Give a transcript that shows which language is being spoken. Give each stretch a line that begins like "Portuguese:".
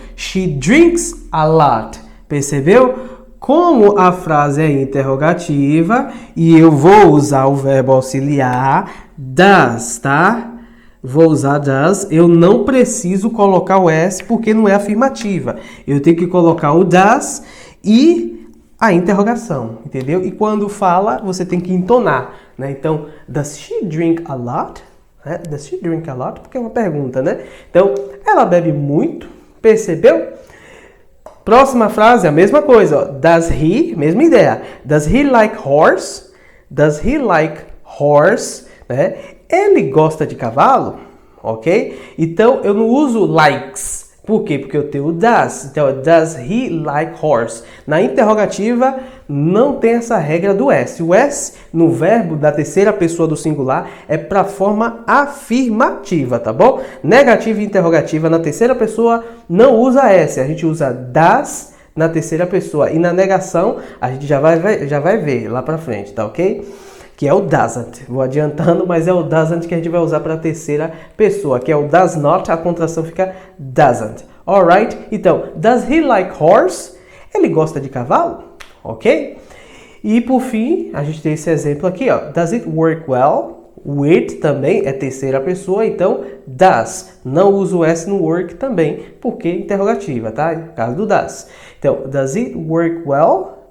English: She drinks a lot.
Portuguese: Percebeu? Como a frase é interrogativa e eu vou usar o verbo auxiliar does, tá? Vou usar does. Eu não preciso colocar o S porque não é afirmativa. Eu tenho que colocar o does e a interrogação, entendeu? E quando fala, você tem que entonar, né?
English: Então, does she drink a lot? Does she drink a lot?
Portuguese: Porque é uma pergunta, né? Então, ela bebe muito, percebeu? Próxima frase, a mesma coisa, ó.
English: Does he,
Portuguese: mesma ideia.
English: Does he like horse? Does he like horse?
Portuguese: Né? Ele gosta de cavalo? Ok? Então, eu não uso likes. Por quê? Porque eu tenho o does.
English: Então, does he like horse?
Portuguese: Na interrogativa, não tem essa regra do S. O S, no verbo da terceira pessoa do singular, é para a forma afirmativa, tá bom? Negativa e interrogativa na terceira pessoa não usa S. A gente usa does na terceira pessoa. E na negação, a gente já vai ver lá para frente, tá ok? Que é o doesn't. Vou adiantando, mas é o doesn't que a gente vai usar para a terceira pessoa, que é o does not, a contração fica doesn't.
English: Alright? Então, does he like horse?
Portuguese: Ele gosta de cavalo? Ok? E por fim, a gente tem esse exemplo aqui, ó.
English: Does it work well?
Portuguese: O it também é terceira pessoa, então does. Não uso o S no work também, porque é interrogativa, tá? No caso do does. Então,
English: does it work well?